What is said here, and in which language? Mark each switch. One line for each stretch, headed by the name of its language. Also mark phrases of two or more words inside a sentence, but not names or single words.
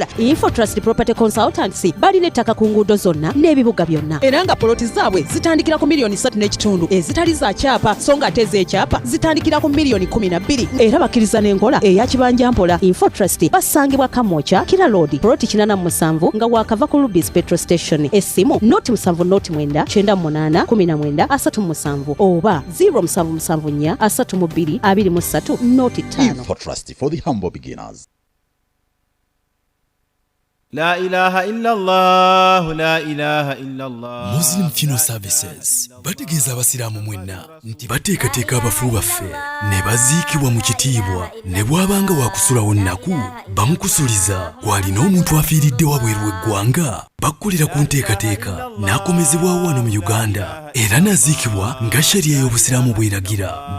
Ganda: Infotrust Property Consultancy balina ettaka ku nguudo zonna n'ebibuga byonna era nga poloti zaabwe zitandikira ku miliyoni 3.5 ezitali za kyapa so nga ate ez'ekyapa zitandikira ku miliyoni 12 era bakkiriza n'enkola eya kibanja mpola. Infotrust basangibwa Kamwokya Kira Road poloti 87 nga wakava ku Rubis Petrol Station. Essimu noti 7 98 19 37 oba 0774 3 23 noti 5.
English: Infotrust for the humble beginners.
Arabic: لا إله إلا الله، لا إله إلا الله.
Ganda: Muslim Funeral Services bategeeza abasiraamu mwenna nti bateekateeka abafu baffe ne baziikibwa mu kitiibwa ne bw'abanga waakusulawo nnaku bamukusuliza gw'alina omuntu afiiridde wabweru w'eggwanga bakkolera ku nteekateeka n'akomezebwawo wano mu Uganda era naziikibwa nga shariya y'obusiraamu bw'eragira.